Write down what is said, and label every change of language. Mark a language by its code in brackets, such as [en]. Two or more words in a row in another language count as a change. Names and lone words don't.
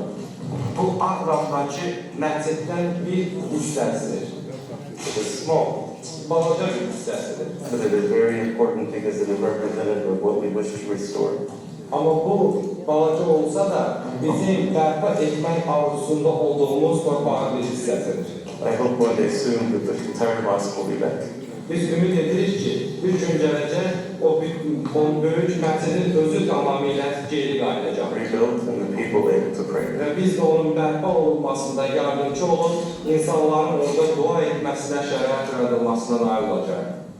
[az] Bu Ağramdakı məsciddən bir hissəsidir. [en] It is small, [az] Balaca bir hissəsidir. [en] but it is very important because it is representative of what we wish to restore. [az] Amma bu balaca olsa da bizim bərpa etmək arzusunda olduğumuz torpağın bir hissəsidir. [en] I hope one day soon that the entire mosque will be back. [az] Biz ümid edirik ki, bir gün gələcək o böyük məscidin özü tamamilə geri qayıdacaq. [en] Rebuilt and the people able to pray. [az] Və biz də onun bərpa olunmasında yardımcı olub, insanların orada dua etməsinə şərait yaradılmasına nail olacaq.